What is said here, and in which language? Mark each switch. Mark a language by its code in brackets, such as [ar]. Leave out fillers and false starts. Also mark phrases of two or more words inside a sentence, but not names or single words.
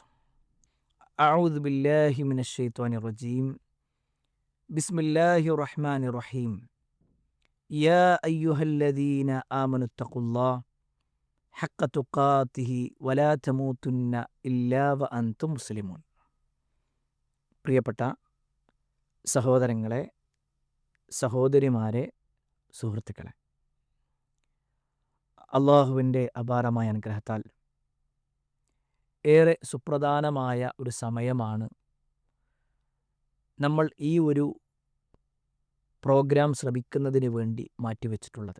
[ar] أعوذ بالله من الشيطان الرجيم. بسم الله الرحمن الرحيم. يا أيها الذين آمنوا اتقوا الله حق تقاته ولا تموتن إلا وأنتم مسلمون. [ml] പ്രിയപ്പെട്ട സഹോദരങ്ങളെ, സഹോദരിമാരെ, സുഹൃത്തുക്കളെ, അള്ളാഹുവിൻ്റെ അപാരമായ അനുഗ്രഹത്താൽ ഏറെ സുപ്രധാനമായ ഒരു സമയമാണ് നമ്മൾ ഈ ഒരു പ്രോഗ്രാം ശ്രമിക്കുന്നതിന് വേണ്ടി മാറ്റിവെച്ചിട്ടുള്ളത്.